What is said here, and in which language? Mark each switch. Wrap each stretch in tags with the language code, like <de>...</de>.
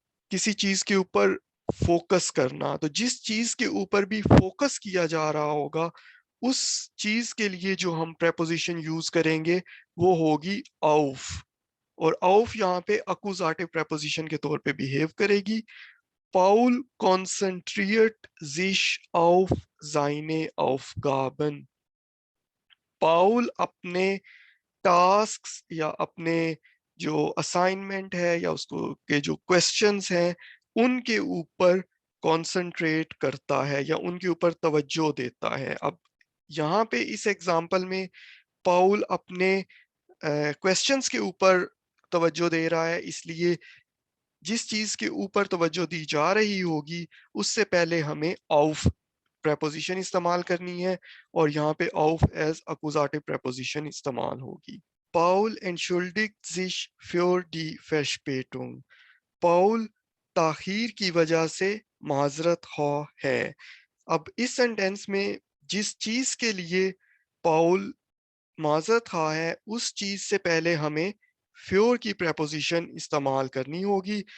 <hi>किसी चीज के ऊपर फोकस करना, तो जिस चीज के ऊपर भी फोकस किया जा रहा होगा उस चीज के लिए जो हम प्रेपोजिशन यूज करेंगे वो होगी auf। और auf यहाँ पे अकुजाटिव प्रेपोजिशन के तौर पे बिहेव करेगी।</hi> <de>Paul konzentriert sich auf seine Aufgaben।</de> <hi>पाउल अपने टास्क्स या अपने जो असाइनमेंट है या उसको के जो क्वेश्चंस हैं उनके ऊपर कंसंट्रेट करता है या उनके ऊपर तवज्जो देता है। अब यहाँ पे इस एग्जांपल में पाउल अपने क्वेश्चंस के ऊपर तवज्जो दे रहा है, इसलिए जिस चीज के ऊपर तवज्जो दी जा रही होगी उससे पहले हमें ऑफ प्रेपोजिशन इस्तेमाल करनी है और यहाँ पे ऑफ एज अकुजाटिव प्रेपोजिशन इस्तेमाल होगी।</hi> <de>Paul entschuldigt sich für die Verspätung।</de> <hi>पाउल ताखीर की वजह से माजरत खा है। अब इस सेंटेंस में जिस चीज के लिए पाउल माजरत खा है उस चीज से पहले हमें फ्योर की प्रेपोजिशन इस्तेमाल करनी होगी।</hi>